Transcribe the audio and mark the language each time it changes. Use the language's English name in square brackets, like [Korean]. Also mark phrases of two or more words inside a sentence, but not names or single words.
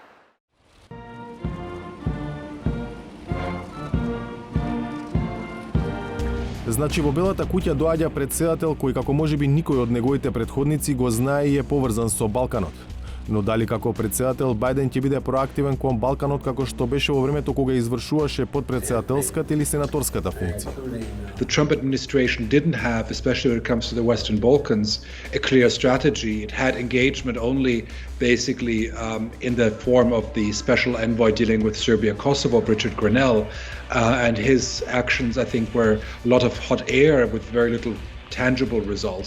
[Macedonian] Значи во Белата куќа доаѓа председател кој како можеби никој од неговите претходници го знае и е поврзан со Балканот. Но дали како председател Бајден ќе биде проактивен кон Балканот како што беше во времето кога извршуваше подпредседателската или сенаторската функција? [English] The Trump administration didn't have, especially when it comes to the Western Balkans, a clear strategy. It had engagement only basically in the form of the special envoy dealing with Serbia, Kosovo, Richard Grenell, and his actions, I think, were a lot of hot air with very little tangible results.